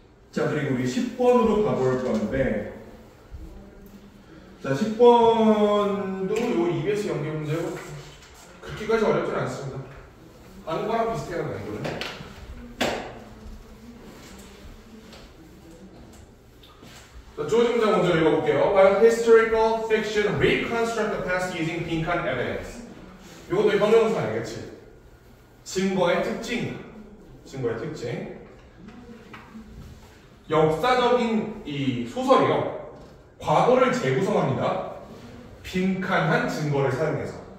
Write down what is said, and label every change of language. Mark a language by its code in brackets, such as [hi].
[ko] 자, 그리고 우리 10번으로 가볼 건데 자, 10번도 요 EBS 연계 문제고 그렇게까지 어렵진 않습니다. 아는 거랑 비슷해요, 이거는. 자, 조지 문장 먼저 읽어볼게요. [en] While historical fiction reconstruct the past using 빈칸 evidence. [ko] 이것도 형용사 아니겠지? 증거의 특징. 역사적인 이 소설이요. 과거를 재구성합니다. 빈칸한 증거를 사용해서.